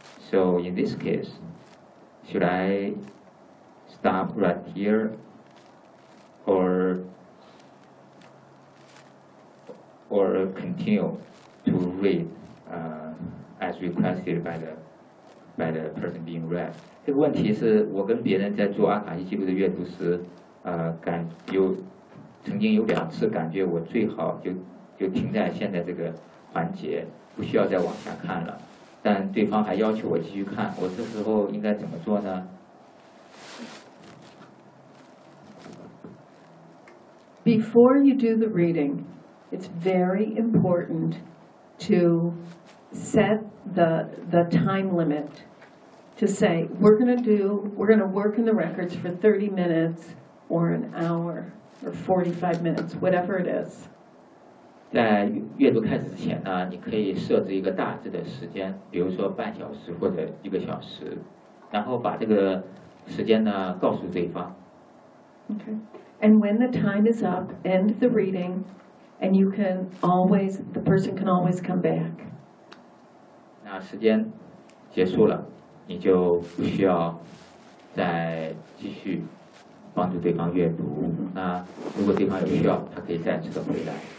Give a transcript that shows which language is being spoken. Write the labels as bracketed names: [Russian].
[English] So in this case, should I stop right here, or continue to read? As requested by the person being read. [Chinese] 这个问题是我跟别人在做阿卡西记录的阅读时，曾经有两次感觉我最好就停在现在这个环节，不需要再往下看了。但对方还要求我继续看，我这时候应该怎么做呢？ [English] Before you do the reading, it's very important to set the time limit to say we're going to work in the records for 30 minutes or an hour or 45 minutes whatever it is. [Chinese] 在阅读开始之前呢，你可以设置一个大致的时间，比如说半小时或者一个小时，然后把这个时间呢告诉对方。 [English] Okay. And when the time is up, end the reading, and you can always the person can always come back. [Chinese] 那时间结束了，你就不需要再继续帮助对方阅读。那如果对方有需要，他可以再次的回来。